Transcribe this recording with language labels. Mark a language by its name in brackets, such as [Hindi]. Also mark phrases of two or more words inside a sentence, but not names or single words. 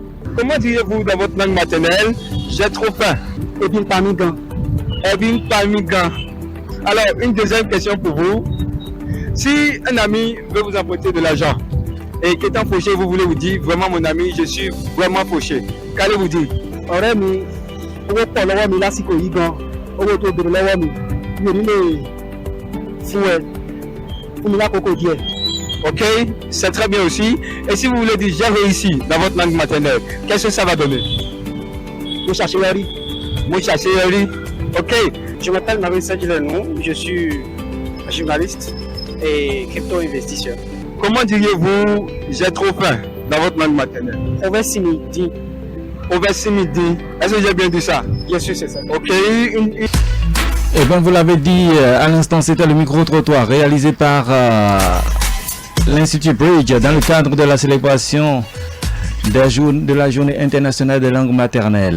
[French] Comment diriez-vous dans votre langue maternelle? J'ai trop faim. [Yoruba] Ebin Pamigan. Ebin Pamigan. [French] Alors, une deuxième question pour vous. Si un ami veut vous apporter de l'argent et qu'étant fauché, vous voulez vous dire vraiment mon ami, je suis vraiment fauché, qu'allez-vous dire? [Yoruba] Ọ̀rẹ́ mi, owó pọ̀ lọ́wọ́ mi lásìkò yìí gan, owó tó bèrè lọ́wọ́ mi, mi ò ní lè fún mi lákòókò díẹ̀. [French] Ok, c'est très bien aussi. Et si vous voulez dire j'ai réussi dans votre langue maternelle, qu'est-ce que ça va donner? [Yoruba] Mo ṣàṣeyọrí. Mo ṣàṣeyọrí. [French] Ok. Je m'appelle Marie Sadjilenou, je suis journaliste et crypto-investisseur. Comment diriez-vous j'ai trop faim dans votre langue maternelle? [Fon] Oversimidi. Oversimidi. [French] Est-ce que j'ai bien dit ça? Bien sûr, c'est ça. Ok. Et bien vous l'avez dit à l'instant, c'était le micro-trottoir réalisé par l'Institut Bridge dans le cadre de la célébration de la journée internationale des langues maternelles.